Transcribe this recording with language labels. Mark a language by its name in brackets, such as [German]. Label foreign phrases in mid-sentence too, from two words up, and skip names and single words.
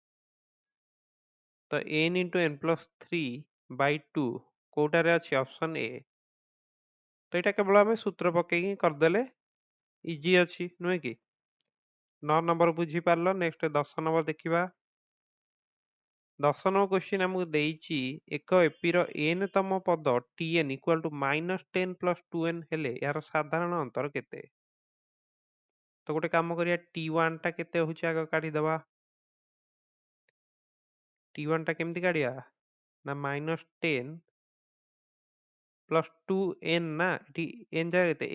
[Odia] ତ n into n+3/2 କୋଉଟାରେ ଅଛି? ଅପସନ ଏ। ତ ଏଇଟା କେବଳ ଆମେ ସୂତ୍ର ପକେଇକି କରିଦେଲେ ଇଜି ଅଛି ନୁହେଁ କି? 9 ନମ୍ବର ବୁଝିପାରିଲ। ନେକ୍ସଟ 10 ନମ୍ବର ଦେଖିବା। 10 ନମ୍ବର କ୍ୱେଶ୍ଚିନ୍ ଆମକୁ ଦେଇଛି ଏକ ଏପିର n ତମ ପଦ tn [English] equal to [Odia] -10 plus 2n ହେଲେ ଏହାର ସାଧାରଣ ଅନ୍ତର କେତେ? ତ ଗୋଟେ କାମ କରିବା, t1 ଟା କେତେ ହଉଛି ଆଗ କାଢିଦବା। t1 ଟା କେମିତି କାଢିବା ନା -10 plus 2n ନା, ଏଠି n ଜାଗାରେ କେତେ?